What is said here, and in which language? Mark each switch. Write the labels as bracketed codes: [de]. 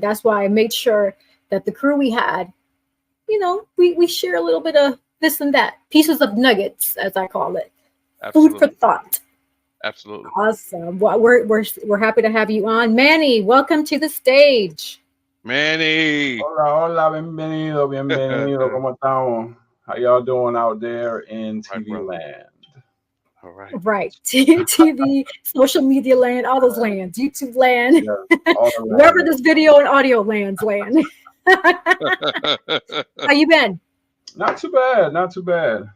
[en] That's why I made sure that the crew we had, you know, we share a little bit of this and that, pieces of nuggets, as I call it. Absolutely. Food for thought. Absolutely. Awesome. Well, we're happy to have you on. Manny, welcome to the stage. Manny. [es] Hola, bienvenido, bienvenido. ¿Cómo estamos? [en] How y'all doing out there in TV land? All right. Right. TV, social media land, all those lands, YouTube land, Yeah, wherever this video and audio lands land. How you been? Not too bad, not too bad.